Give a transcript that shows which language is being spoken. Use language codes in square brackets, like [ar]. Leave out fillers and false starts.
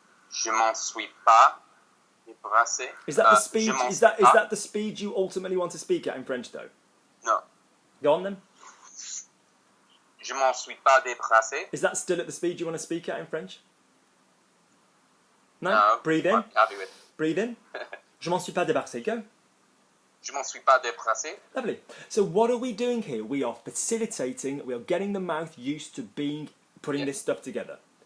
[fr] Je m'en suis pas débarrassé. [en] Is that the speed? Is that the speed you ultimately want to speak at in French, though? No. Go on then. [fr] Je m'en suis pas débarrassé. [en] Is that still at the speed you want to speak at in French? No. No. Breathe in. I'm happy with it. Breathe in. [fr] Je m'en suis pas débarrassé. [en] Go. [fr] Je m'en suis pas débarrassé. [en] Lovely. So what are we doing here? We are facilitating. We are getting the mouth used to putting this stuff together.